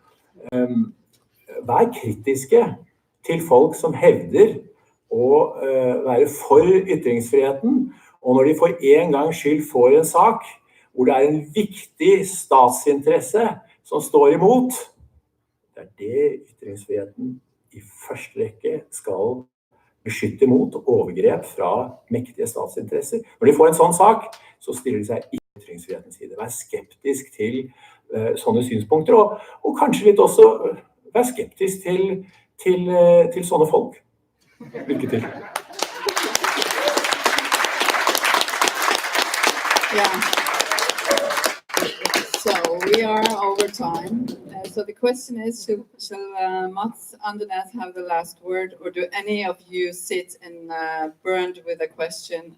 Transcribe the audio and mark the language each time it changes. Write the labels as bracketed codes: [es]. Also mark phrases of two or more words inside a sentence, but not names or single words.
[no] Vær kritiske til folk som hevder å være for ytringsfriheten, Og når de for en gangs skyld får en sak hvor det en viktig statsinteresse som står imot, det det ytringsfriheten i første rekke skal beskytte mot overgrep fra mektige statsinteresser. Når de får en sånn sak, så stiller de seg ikke på ytringsfrihetens side. Vær skeptisk til sånne synspunkter, og kanskje litt også vær skeptisk til sånne folk. Lykke til. [en] Yeah. So we are over time. So the question is, shall Mats Andenæs have the last word, or do any of you sit and burned with a question?